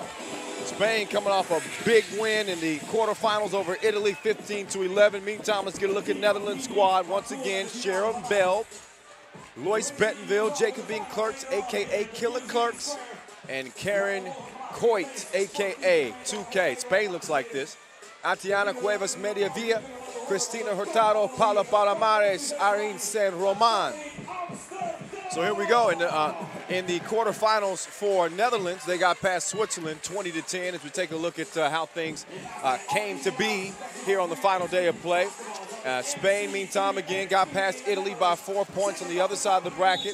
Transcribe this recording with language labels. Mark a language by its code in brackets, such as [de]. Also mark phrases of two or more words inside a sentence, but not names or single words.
[en] Spain coming off a big win in the quarterfinals over Italy, 15-11. Meantime, let's get a look at Netherlands squad. Once again, Sharon Bell, Lois Bentonville, Jacobine Clerks, AKA Killer Clerks, and Karen Coit, AKA 2K. Spain looks like this. Antiana Cuevas Mediavilla, Cristina Hurtado, Paula Palomares, Irene San Roman. So here we go. In the quarterfinals for Netherlands, they got past Switzerland 20-10 as we take a look at how things came to be here on the final day of play. Spain, meantime, again, got past Italy by 4 points on the other side of the bracket.